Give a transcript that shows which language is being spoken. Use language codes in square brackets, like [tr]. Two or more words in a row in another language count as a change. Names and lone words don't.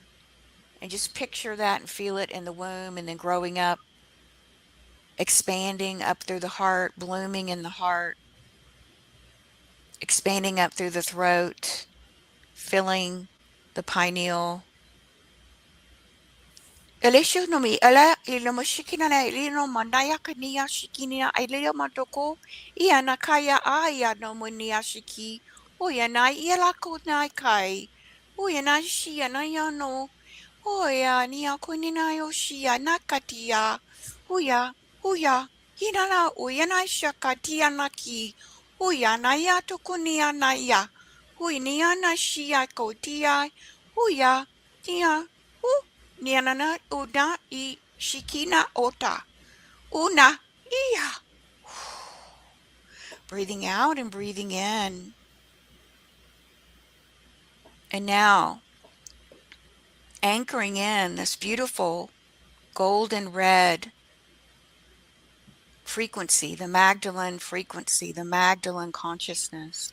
[en] And just picture that and feel it in the womb and then growing up, expanding up through the heart, blooming in the heart, expanding up through the throat, filling the pineal. Elisha no mi ala ilo mo shikina na ilino manaya kania shikina ilio matoko ia nakaya aya no munia shiki oya na ila ko na kai oya na shia na yano oya ni akunina yoshia nakatia oya oya hinana oya na shakatia naki oya na ya tokunia na ya oya ni ana shia kotia oya tia Nianana una I shikina ota. Una iya. Breathing out and breathing in. And now anchoring in this beautiful golden red frequency, the Magdalene frequency, the Magdalene consciousness.